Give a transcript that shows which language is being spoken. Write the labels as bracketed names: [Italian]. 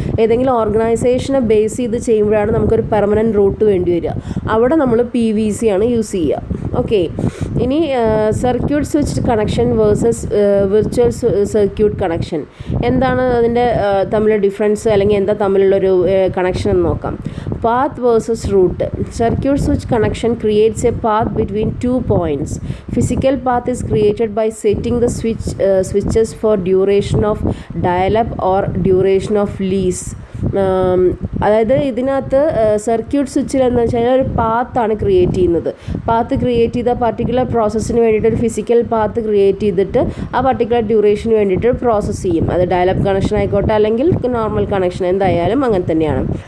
[Malayalam] ഏതെങ്കിലും ഓർഗനൈസേഷനെ ബേസ് ചെയ്ത് ചെയ്യുമ്പോഴാണ് നമുക്കൊരു പെർമനൻറ്റ് റൂട്ട് വേണ്ടി വരിക. അവിടെ നമ്മൾ PVC ആണ് യൂസ് ചെയ്യുക. ഓക്കെ, ഇനി circuit switch connection versus virtual circuit connection. എന്താണ് അതിൻ്റെ തമ്മിലുള്ള ഡിഫറൻസ്, അല്ലെങ്കിൽ എന്താ തമ്മിലുള്ളൊരു കണക്ഷൻ എന്ന് നോക്കാം. [English] Path versus route. Circuit switch connection creates a path between 2 points. Physical path is created by setting the switches for duration of dial-up or duration of lease. [Malayalam] അതായത് ഇതിനകത്ത് circuit സ്വിച്ചിൽ എന്ന് വെച്ച് കഴിഞ്ഞാൽ ഒരു പാത്താണ് ക്രിയേറ്റ് ചെയ്യുന്നത്. പാത്ത് ക്രിയേറ്റ് ചെയ്ത particular പ്രോസസ്സിന് വേണ്ടിയിട്ട് ഒരു ഫിസിക്കൽ പാത്ത് ക്രിയേറ്റ് ചെയ്തിട്ട് ആ പർട്ടിക്കുലർ ഡ്യൂറേഷന് വേണ്ടിയിട്ട് പ്രോസസ്സ് ചെയ്യും. അത് ഡയലപ്പ് കണക്ഷൻ ആയിക്കോട്ടെ അല്ലെങ്കിൽ നോർമൽ കണക്ഷൻ, എന്തായാലും അങ്ങനെ തന്നെയാണ്.